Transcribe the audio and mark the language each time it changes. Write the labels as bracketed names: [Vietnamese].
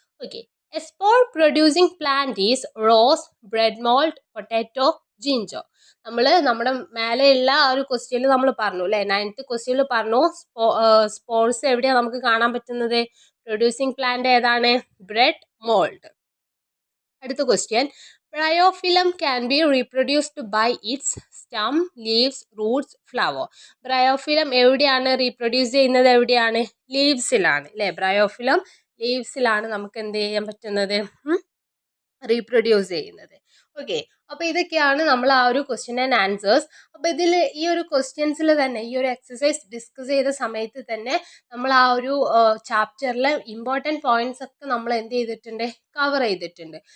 [English] Okay, a spore producing plant is rose, bread mould, potato, ginger. [Malayalam] നമ്മുടെ മേലെയുള്ള ആ ഒരു ക്വസ്റ്റ്യനിൽ നമ്മൾ പറഞ്ഞു അല്ലേ, 9th ക്വസ്റ്റ്യനിൽ പറഞ്ഞു സ്പോർസ് എവിടെയാണ് നമുക്ക് കാണാൻ പറ്റുന്നത്, പ്രൊഡ്യൂസിങ് പ്ലാന്റ് ഏതാണ്, ബ്രെഡ് മോൾഡ്. അടുത്ത question, [English] Bryophyllum can be reproduced by its stem, leaves, roots, flower. [Malayalam] Bryophyllum എവിടെയാണ് റീപ്രൊഡ്യൂസ് ചെയ്യുന്നത്, എവിടെയാണ്, ലീവ്സിലാണ് അല്ലേ. ബ്രയോഫിലം ലീവ്സിലാണ് നമുക്ക് എന്ത് ചെയ്യാൻ പറ്റുന്നത്, റീപ്രൊഡ്യൂസ് ചെയ്യുന്നത്. ഓക്കെ, അപ്പോൾ ഇതൊക്കെയാണ് നമ്മൾ ആ ഒരു ക്വസ്റ്റ്യൻ ആൻഡ് ആൻസേഴ്സ്. അപ്പോൾ ഇതിൽ ഈ ഒരു ക്വസ്റ്റ്യൻസിൽ തന്നെ ഈ ഒരു എക്സസൈസ് ഡിസ്കസ് ചെയ്ത സമയത്ത് തന്നെ നമ്മൾ ആ ഒരു ചാപ്റ്ററിലെ ഇമ്പോർട്ടൻറ്റ് പോയിന്റ്സ് ഒക്കെ നമ്മൾ എന്ത് ചെയ്തിട്ടുണ്ട്, കവർ ചെയ്തിട്ടുണ്ട്.